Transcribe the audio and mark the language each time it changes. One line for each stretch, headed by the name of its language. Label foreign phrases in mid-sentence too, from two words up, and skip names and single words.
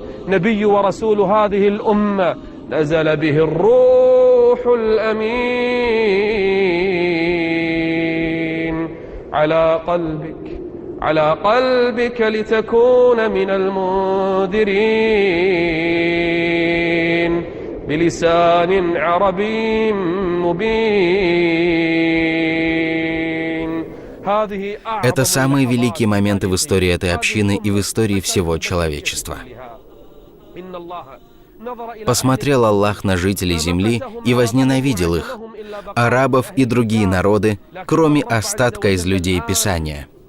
Arabic: نبي ورسول هذه الأمة نزل به الروح الأمين على قلبك لتكون من المنذرين بلسان عربي مبين.
Russian: Это самые великие моменты в истории этой общины и в истории всего человечества. Посмотрел Аллах на жителей земли и возненавидел их, арабов и другие народы, кроме остатка из людей Писания.